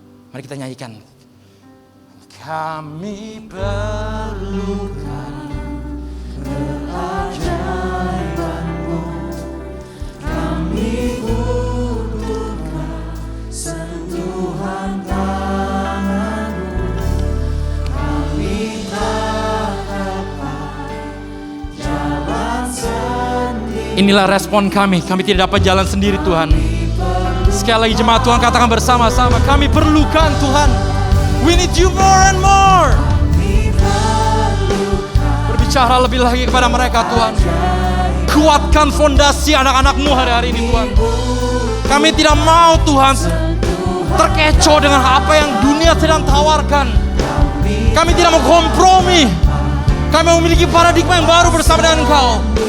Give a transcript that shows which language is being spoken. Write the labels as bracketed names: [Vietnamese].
[Indonesian] Mari kita nyanyikan. Kami perlukan keajaiban-Mu, kami butuhkan sentuhan tangan-Mu, kami tak dapat jalan sendiri. Inilah respon kami tidak dapat jalan sendiri Tuhan. Sekali lagi jemaat Tuhan katakan bersama-sama, kami perlukan Tuhan. [English] We need you more and more. [Indonesian] Berbicara lebih lagi kepada mereka Tuhan. Kuatkan fondasi anak-anak-Mu hari-hari ini Tuhan. Kami tidak mau Tuhan terkecoh dengan apa yang dunia sedang tawarkan. Kami tidak mau kompromi. Kami memiliki paradigma yang baru bersama dengan Engkau.